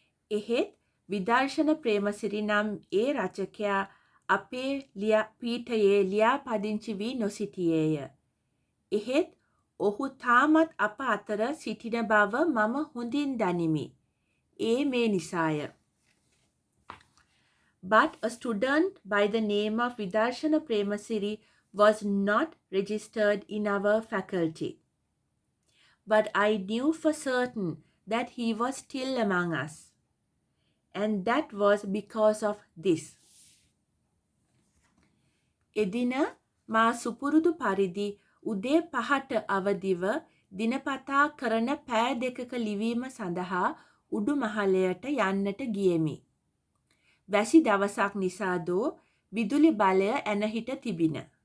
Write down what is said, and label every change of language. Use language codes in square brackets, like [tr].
[si] එහෙත් විදර්ශන ප්‍රේමසිරි නම් ඒ රචකයා අපේ පීඨයේ ලියාපදිංචි වී නොසිටියේය. එහෙත් ඔහු තාමත් අප අතර සිටින බව මම හොඳින් දනිමි. ඒ මේ නිසාය. [en] But a student by the name of Vidarshana Premasiri was not registered in our faculty. But I knew for certain that he was still among us. And that was because of this. [si] එදින මා සුපුරුදු පරිදි උදේ 5ට අවදිව දිනපතා කරන පෑ දෙකක ලිවීම සඳහා උඩු මහලයට යන්නට ගියෙමි. වැසි දවසක් නිසාදෝ විදුලි බලය ඇනහිට තිබින.